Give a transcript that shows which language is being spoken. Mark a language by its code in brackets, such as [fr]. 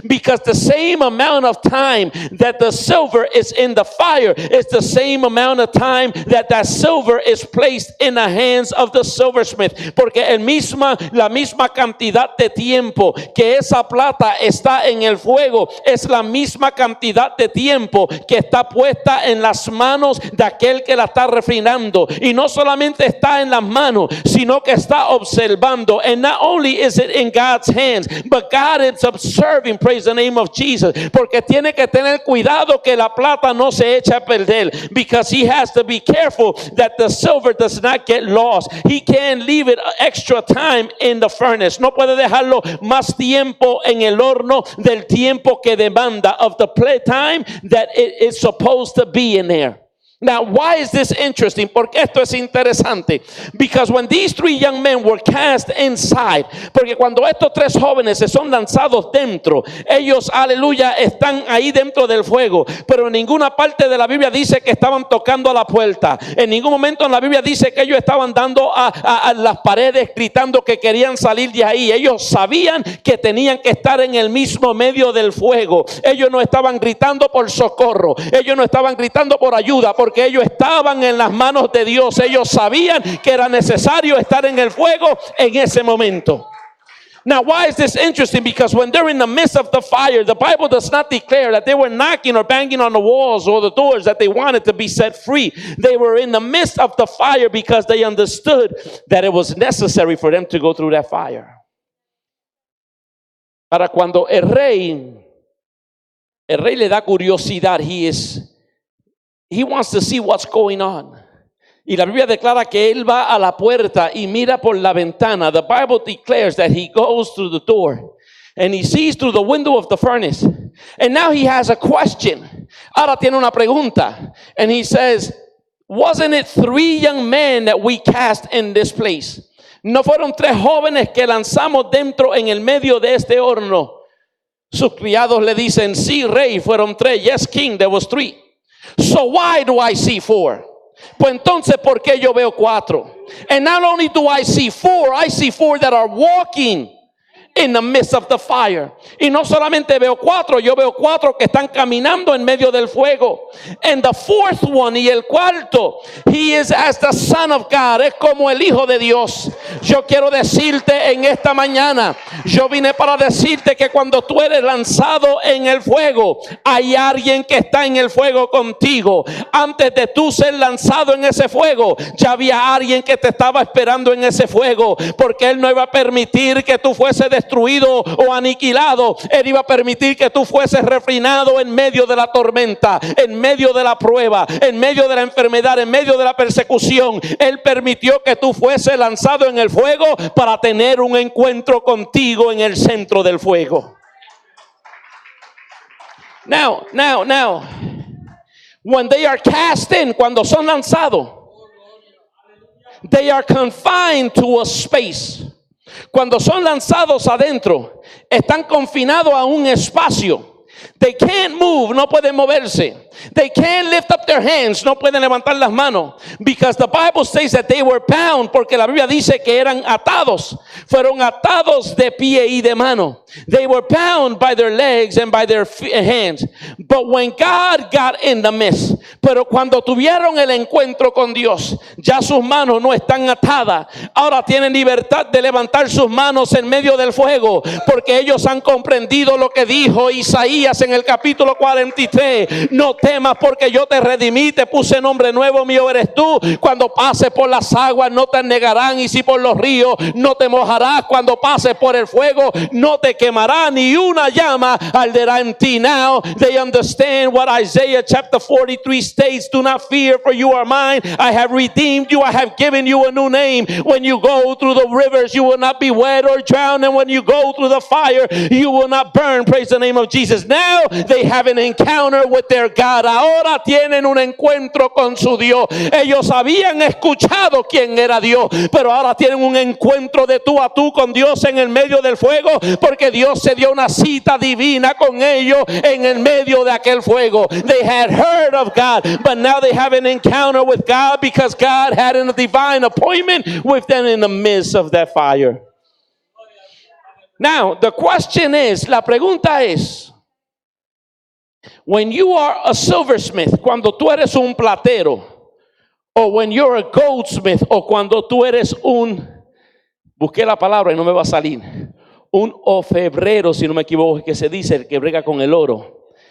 [en] Because the same amount of time that the silver is in the fire, it's the same amount of time that silver is placed in the hands of the silversmith. [es] Porque la misma cantidad de tiempo que esa plata está en el fuego, es la misma cantidad de tiempo que está puesta en las manos de aquel que la está refinando. Y no solamente está en las manos, sino que está observando. [en] And not only is it in God's hands, but God is observing. Praise the name of Jesus. [es] Porque tiene que tener cuidado que la plata no se eche a perder, [en] because he has to be careful that the silver does not get lost. He can't leave it extra time in the furnace. [es] No puede dejarlo más tiempo en el horno del tiempo que demanda, [en] of the play time that it is supposed to be in there. Now, why is this interesting? [es] Porque esto es interesante. [en] Because when these 3 young men were cast inside, [es] porque cuando estos 3 jóvenes se son lanzados dentro, ellos, aleluya, están ahí dentro del fuego, pero en ninguna parte de la Biblia dice que estaban tocando a la puerta. En ningún momento en la Biblia dice que ellos estaban dando a las paredes, gritando que querían salir de ahí. Ellos sabían que tenían que estar en el mismo medio del fuego. Ellos no estaban gritando por socorro, ellos no estaban gritando por ayuda, porque ellos estaban en las manos de Dios. Ellos sabían que era necesario estar en el fuego en ese momento. [en] Now, why is this interesting? Because when they're in the midst of the fire, the Bible does not declare that they were knocking or banging on the walls or the doors that they wanted to be set free. They were in the midst of the fire because they understood that it was necessary for them to go through that fire. [es] Para cuando el rey le da curiosidad, [en] he wants to see what's going on. [es] Y la Biblia declara que él va a la puerta y mira por la ventana. [en] The Bible declares that he goes through the door and he sees through the window of the furnace. And now he has a question. [es] Ahora tiene una pregunta. [en] And he says, wasn't it 3 young men that we cast in this place? [es] ¿No fueron 3 jóvenes que lanzamos dentro en el medio de este horno? Sus criados le dicen, sí, rey, fueron 3. [en] Yes, king, there was 3. So why do I see 4? [es] Pues entonces, ¿por qué yo veo 4? [en] And not only do I see 4, I see 4 that are walking in the midst of the fire. [es] Y no solamente veo 4, yo veo 4 que están caminando en medio del fuego. [en] And the fourth one, [es] y el cuarto, [en] he is as the Son of God, [es] es como el Hijo de Dios. Yo quiero decirte en esta mañana, yo vine para decirte que cuando tú eres lanzado en el fuego, hay alguien que está en el fuego contigo. Antes de tú ser lanzado en ese fuego, ya había alguien que te estaba esperando en ese fuego, porque Él no iba a permitir que tú fueses destruido o aniquilado. Él iba a permitir que tú fueses refrenado en medio de la tormenta, en medio de la prueba, en medio de la enfermedad, en medio de la persecución. Él permitió que tú fueses lanzado en el fuego para tener un encuentro contigo en el centro del fuego. [en] Now, when they are cast in, [es] cuando son lanzados, [en] they are confined to a space. [es] Cuando son lanzados adentro, están confinados a un espacio. [en] They can't move, [es] no pueden moverse. [en] They can't lift up their hands, [es] no pueden levantar las manos. [en] Because the Bible says that they were bound, [es] porque la Biblia dice que eran atados. Fueron atados de pie y de mano. [en] They were bound by their legs and by their hands. But when God got in the midst, [es] pero cuando tuvieron el encuentro con Dios, ya sus manos no están atadas. Ahora tienen libertad de levantar sus manos en medio del fuego, porque ellos han comprendido lo que dijo Isaías en el capítulo 43. No temas, porque yo te redimí, te puse nombre nuevo, mío eres tú. Cuando pases por las aguas no te anegarán, y si por los ríos no te mojarás. Cuando pases por el fuego no te quemará, ni una llama arderá en ti. [en] Now they understand what Isaiah chapter 43 states. Do not fear, for you are mine. I have redeemed you. I have given you a new name. When you go through the rivers, you will not be wet or drown. And when you go through the fire, you will not burn. Praise the name of Jesus. Now they have an encounter with their God. [es] Ahora tienen un encuentro con su Dios. Ellos habían escuchado quién era Dios, pero ahora tienen un encuentro de tú a tú con Dios en el medio del fuego, porque Dios se dio una cita divina con ellos en el medio de aquel fuego. [en] They had heard of God, but now they have an encounter with God, because God had a divine appointment with them in the midst of that fire. Now, the question is, [es] la pregunta es, [en] when you are a silversmith, [es] cuando tú eres un platero, o [en] when you're a goldsmith, [es] o cuando tú eres busqué la palabra y no me va a salir, un orfebrero, si no me equivoco, que se dice, el que brega con el oro.